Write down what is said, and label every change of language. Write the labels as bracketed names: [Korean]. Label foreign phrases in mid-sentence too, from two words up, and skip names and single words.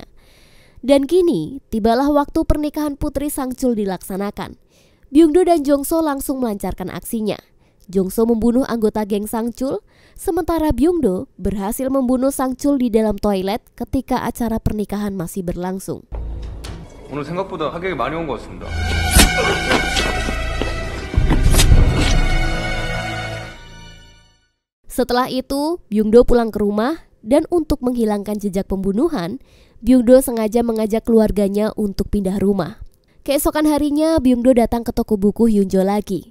[Indonesian] Dan kini, tibalah waktu pernikahan putri Sangchul dilaksanakan. Byung-do dan Jong-so langsung melancarkan aksinya. Jong-so membunuh anggota geng Sangchul, sementara Byung-do berhasil membunuh Sangchul di dalam toilet ketika acara pernikahan masih berlangsung. [Korean] 오늘 생각보다 하객이 많이 온 것 같습니다. [Indonesian] Setelah itu, Byung-do pulang ke rumah dan untuk menghilangkan jejak pembunuhan, Byung-do sengaja mengajak keluarganya untuk pindah rumah. Keesokan harinya, Byung-do datang ke toko buku Hyun-jo lagi.